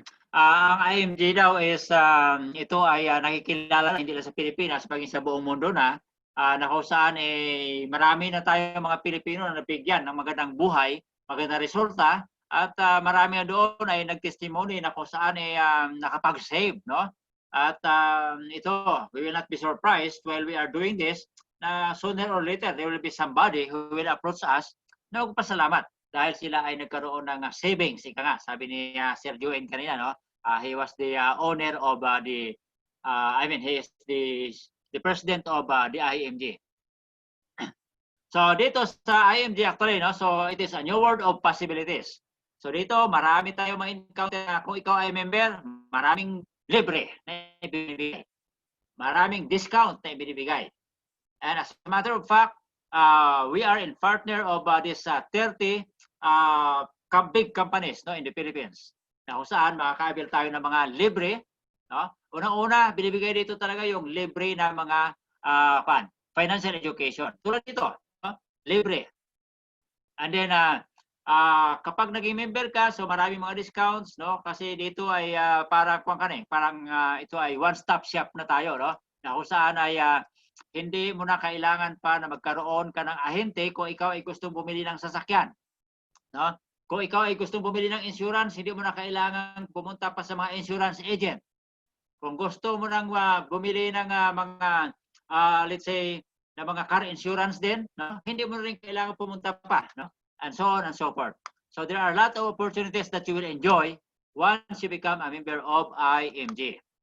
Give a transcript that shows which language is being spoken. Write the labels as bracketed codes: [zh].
[tl] Ang IMG daw is ito ay nakikilala hindi lang sa Pilipinas, paging sa buong mundo na kung saan marami na tayo mga Pilipino na nabigyan ng magandang buhay, magandang resulta at marami na doon ay nagtestimony na kung saan nakapag-save, no? [en] At ito, we will not be surprised while we are doing this na sooner or later there will be somebody who will approach us [tl] na magpasalamat dahil sila ay nagkaroon ng savings. Ika nga, sabi ni Sir Joen kanina, no? [en] He was the owner of he is the president of the IMG. [tl] So dito sa IMG actually, no? [en] So it is a new world of possibilities. [tl] So dito, marami tayong ma-encounter na kung ikaw ay member, maraming libre na ibinibigay. Maraming discount na ibinibigay. [en] And as a matter of fact, we are in partner of this 30 big companies, no, in the Philippines. [tl] Na kung saan makaka-avail tayo ng mga libre, no? Unang-una, binibigay dito talaga yung libre na mga financial education. Tulad dito, no? Libre. And then kapag naging member ka, so maraming mga discounts, no? Kasi dito ay parang ito ay one-stop shop na tayo, no? Na kung saan ay hindi mo na kailangan pa na magkaroon ka ng ahente kung ikaw ay gustong bumili ng sasakyan. No? Kung ikaw ay gustong bumili ng insurance, hindi mo na kailangan pumunta pa sa mga insurance agent. Kung gusto mo nang bumili ng mga, let's say, na mga car insurance din, no? Hindi mo rin kailangan pumunta pa. No? [en] And so on and so forth. So there are a lot of opportunities that you will enjoy once you become a member of IMG.